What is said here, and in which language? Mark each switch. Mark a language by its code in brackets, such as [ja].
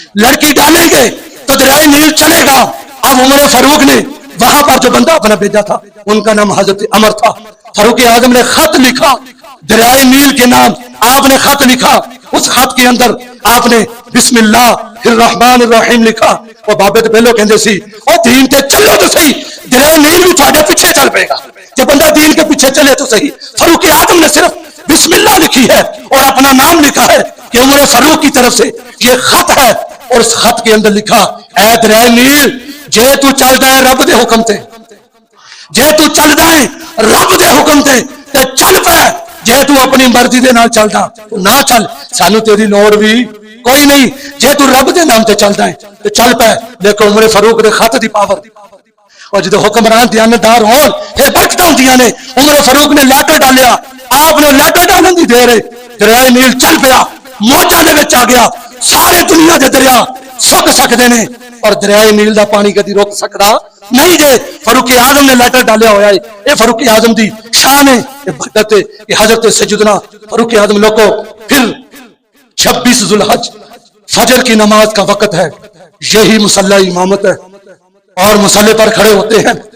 [ur] لڑکی ڈالیں گے تو دریائے نیل چلے گا. اب عمر فاروق نے وہاں پر جو بندہ اپنا بھیجا تھا ان کا نام حضرت عمر تھا. فاروق اعظم نے خط لکھا دریائے نیل کے نام، آپ نے خط لکھا. اس خط کے اندر آپ نے بسم اللہ الرحمن الرحیم لکھا. [pa] وہ بابے تو پہلو کہندے سی او دین تے چلو تو صحیح، دریائے نیل بھی تھوڑے پیچھے چل پے گا. [ur] جب بندہ دین کے پیچھے چلے تو صحیح. فاروق اعظم نے صرف بسم اللہ لکھی ہے اور اپنا نام لکھا ہے کہ عمر فاروق کی طرف سے یہ خط ہے. اور اس خط کے اندر لکھا [pa] اے دریائے نیل جے تو چلدا ہے رب دے حکم تے، جے تو چلدا ہے رب دے حکم تے چل پے. جے تو اپنی مرضی دے نال چلدا تو نہ چل، سانو تیری لوڑ بھی کوئی نہیں. جے تو رب دے نام تے چلدا ہے تو چل پے. دیکھو عمر فاروق دے خط دی پاور، اور جدو حکمران دیانتدار ہون پھر برکتاں ہوندیاں نے. عمر فاروق نے لیٹر ڈالیا، آپ نے لیٹر ڈالن دی دیر ہے دریائے نیل چل پیا، موجہ دے وچ آ گیا. سارے دنیا دے دریا سک سکتے ہیں اور دریائے نیل دا پانی کدی روک سکتا نہیں. جے فاروق اعظم نے لیٹر ڈالیا ہوا ہے، یہ فاروق اعظم دی شان ہے، یہ برکت ہے. [ur] یہ حضرت سیدنا فاروق اعظم لوگوں. پھر 26 ذوالحج فجر کی نماز کا وقت ہے، یہی مصلی امامت ہے اور مصلی پر کھڑے ہوتے ہیں.